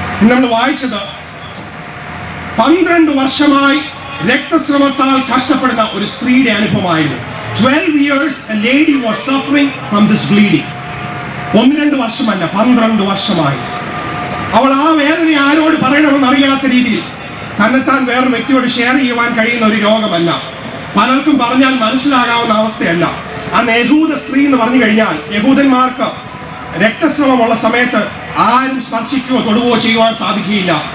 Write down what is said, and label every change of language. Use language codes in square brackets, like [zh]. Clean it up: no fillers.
[ml] നമ്മൾ വായിച്ചത് 12 വർഷമായി രക്തസ്രവത്താൽ കഷ്ടപ്പെടുന്ന ഒരു സ്ത്രീയുടെ അനുഭവമായിരുന്നു. [en] 12 years a lady was suffering from this bleeding. [ml] 1-2 വർഷമല്ല, 12 വർഷമായി. അവൾ ആ വേദന ആരോട് പറയണമെന്ന് അറിയാത്ത രീതിയിൽ തന്നെത്താൻ വേറൊരു വ്യക്തിയോട് ഷെയർ ചെയ്യുവാൻ കഴിയുന്ന ഒരു രോഗമല്ല. പലർക്കും പറഞ്ഞാൽ മനസ്സിലാകാവുന്ന അവസ്ഥയല്ല. അന്ന് യഹൂദ സ്ത്രീ എന്ന് പറഞ്ഞു കഴിഞ്ഞാൽ യഹൂദന്മാർക്ക് രക്തസ്രവമുള്ള സമയത്ത് ആരും സ്പർശിക്കുകയോ തൊടുകയോ ചെയ്യുവാൻ സാധിക്കുകയില്ല.